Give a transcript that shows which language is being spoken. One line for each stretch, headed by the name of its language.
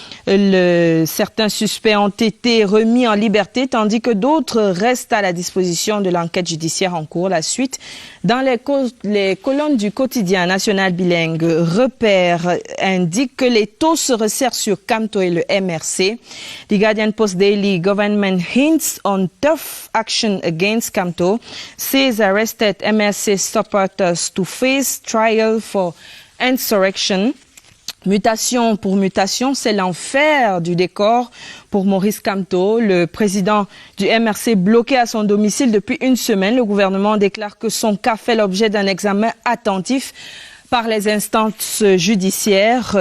French: Certains suspects ont été remis en liberté, tandis que d'autres restent à la disposition de l'enquête judiciaire en cours. La suite, dans les colonnes du quotidien national bilingue, Repère indique que les taux se resserrent sur Camto et le MRC.
English: The Guardian Post Daily, Government hints on tough action against Camto, says arrested MRC supporters to face trial for insurrection.
French: Mutation pour mutation, c'est l'enfer du décor pour Maurice Kamto, le président du MRC bloqué à son domicile depuis une semaine. Le gouvernement déclare que son cas fait l'objet d'un examen attentif par les instances judiciaires.